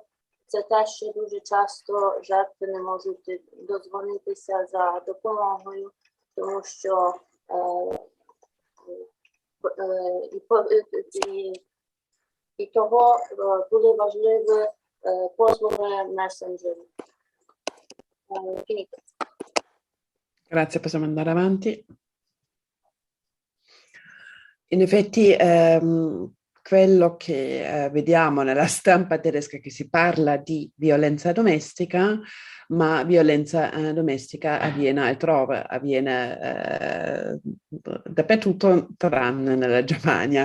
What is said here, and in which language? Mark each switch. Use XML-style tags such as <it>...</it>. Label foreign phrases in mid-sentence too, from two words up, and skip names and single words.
<uk>Це те, що дуже часто жертви не можуть додзвонитися за допомогою, тому що і того були важливі послуги месенджерів.</uk> <it>Grazie, possiamo andare avanti. In effetti quello che vediamo nella stampa tedesca, che si parla di violenza domestica, ma violenza domestica avviene altrove, avviene dappertutto tranne nella Germania.</it>